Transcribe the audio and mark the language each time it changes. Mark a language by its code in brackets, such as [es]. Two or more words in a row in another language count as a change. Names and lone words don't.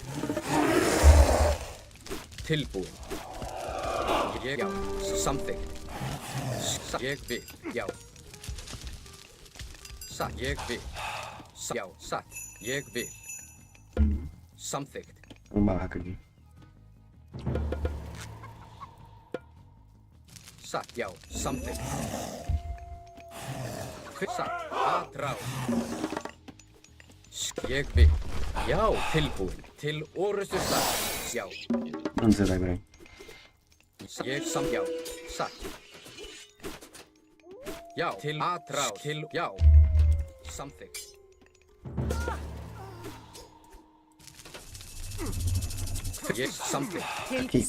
[is] Tilbúin. Ég, já. Samþykkt. Ég vil. Já. Satt. Ég vil. Já. Satt. Ég vil. Samþykkt. [pt] Uma vaca aqui. [is] Satt. Já. Samþykkt. Satt. Aðrá. Ég vil. Já. Tilbúin. Til orustu slag. Já. [pt] Onde você vai, Brian? [is] Ég já. Satt. Já. Til aðrá. Til, já. Samþykkt. Ég samþykkt. Til [pt] Aqui,